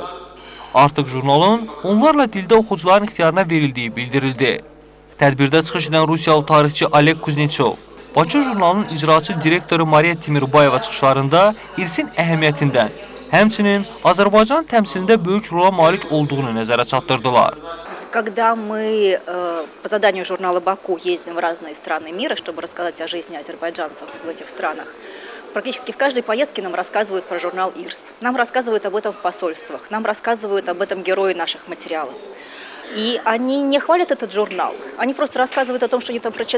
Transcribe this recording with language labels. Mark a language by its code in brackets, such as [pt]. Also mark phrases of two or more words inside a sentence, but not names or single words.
[az] Artıq jurnalın onlarla dildə oxucuların ixtiyarına verildiyi bildirildi. Tədbirdə çıxış edən Rusiyalı tarixçi Oleg Kuzneçov, Bakı jurnalının icraçı direktoru Mariya Timirbayeva çıxışlarında İrsin əhəmiyyətindən, həmçinin Azərbaycan təmsilində böyük rola malik olduğunu nəzərə çatdırdılar. [ru] Когда мы по заданию журнала «Баку» ездим в разные страны мира, чтобы рассказать о жизни азербайджанцев в этих странах, практически в каждой поездке нам рассказывают про журнал «Ирс». Нам рассказывают об этом в посольствах, нам рассказывают об этом герои наших материалов. И они не хвалят этот журнал, они просто рассказывают о том, что они там прочитали.